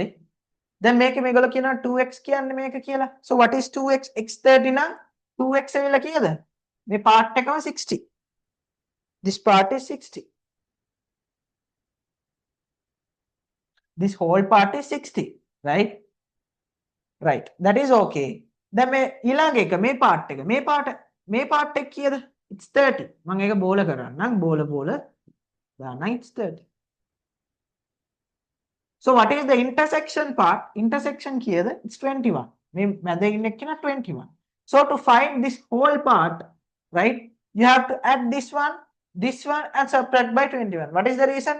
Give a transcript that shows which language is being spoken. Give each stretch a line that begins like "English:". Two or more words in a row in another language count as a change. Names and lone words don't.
Sinhala: දැන් මේකේ මේගොල්ලෝ කියනවා 2x කියන්නේ මේක කියලා.
English: So what is 2x?
Sinhala: x 30 නම් 2x එවිලා කීයද? මේ part එකම 60.
English: This part is 60. This whole part is 60, right? Right. That is okay.
Sinhala: දැන් මේ ඊළඟ එක මේ part එක මේ part එක කීයද?
English: It's 30.
Sinhala: මම ඒක බෝල කරන්නම්. බෝල දාන්න.
English: It's 30. So what is the intersection part? Intersection kiyada? It's 21. It's 21. So to find this whole part, right, you have to add this one and subtract by 21. What is the reason?